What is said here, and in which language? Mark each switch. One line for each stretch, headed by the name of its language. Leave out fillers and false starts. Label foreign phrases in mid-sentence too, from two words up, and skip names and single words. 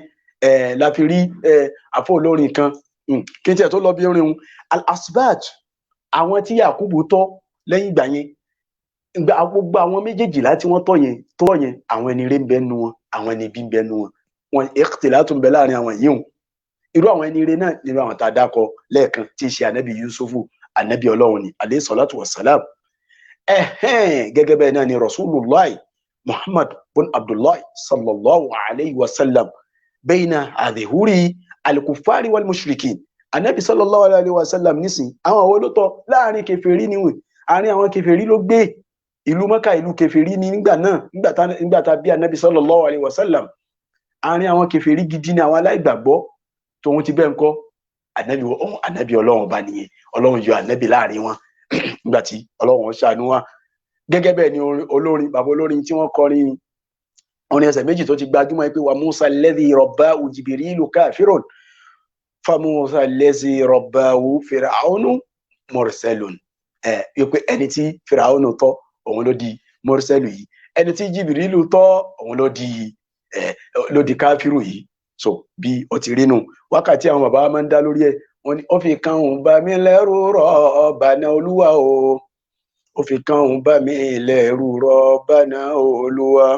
Yoruba: La fi rí àfọ olórin kan kí n tiẹ̀ tó lọ bí orin òun al-asbat, àwọn tí Yakubu tọ́ lẹ́yìn ìgbà yẹn, gbogbo àwọn méjèèjìlá tí wọ́n tọ́ yẹn àwọn ẹni rere ń bẹ nu wọn, àwọn ẹni bí ń bẹ nu wọn ikhtilatu ń bẹ láàrin àwọn yìí hùn. Irú àwọn ẹni rere náà nínú àwọn tá a dákọ lẹ́ẹ̀kan tí í ṣe ànábì Yusufu, ànábì Ọlọ́run ni
Arabic: عليه الصلاة والسلام.
Yoruba: Gẹ́gẹ́ bẹ́ẹ̀ náà ni Rasulullah Muhammad bin Abdullah
Arabic: صلى الله عليه وسلم بين أظهر الكفار والمشركين.
Yoruba: Ànábì
Arabic: صلى الله عليه وسلم
Yoruba: nísìn àwọn olótọ́ láàrin kèfèrí níwìn, àárín àwọn kèfèrí ló gbé. Ìlú Mẹ́kà ìlú kèfèrí ní nígbà náà, nígbà tá bí ànábì
Arabic: صلى الله عليه وسلم.
Yoruba: Àárín àwọn kèfèrí gidi ni àwọn aláìgbàgbọ́, tóun ti bẹ́ẹ̀ ń kọ́ ànábì Ọlọ́run ọba nìyẹn. Ọlọ́run yọ ànábì láàrin wọn nígbà tí Ọlọ́run ṣàánú wa. Gẹ́gẹ́ bẹ́ẹ̀ ni olórin, bàbá olórin tí wọ́n kọrin orin ẹsẹ̀ méjì tó ti gbajúmọ̀ pé
Arabic: وموسى الذي رباه جبريل كافر فموسى الذي رباه فرعون مرسل.
Yoruba: Pé ẹni tí Fir'aunu tọ́ òun ló di mursalu yìí, ẹni tí Jibrilu tọ́ òun ló di káfíru yìí. So bí ó ti rí nù. Wákàtí àwọn bàbá máa ń dá lórí ẹ̀, wọ́n ní ó fi kan òun bá mi lẹ́rù Rabbana Olúwa o, ó fi kan òun bá mi lẹ́rù Rabbana Olúwa.